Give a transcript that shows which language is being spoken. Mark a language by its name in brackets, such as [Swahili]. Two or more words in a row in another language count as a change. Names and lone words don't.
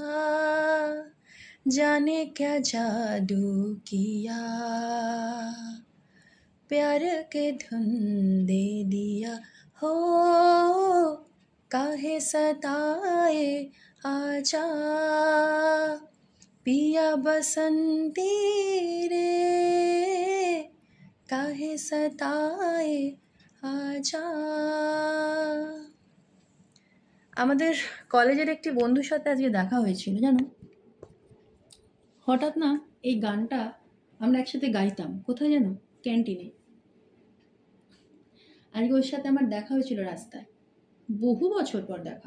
[Hindi] जाने क्या जादू किया प्यार के धुन दे दिया हो, काहे सताए आजा, पिया बसंती रे काहे सताए आजा। [Bangla] আমাদের কলেজের একটি বন্ধুর সাথে আজকে দেখা হয়েছিল জানো। হঠাৎ না এই গানটা আমরা একসাথে গাইতাম, কোথায় জানো, ক্যান্টিনে। আজকে ওর সাথে আমার দেখা হয়েছিল রাস্তায়, বহু বছর পর দেখা।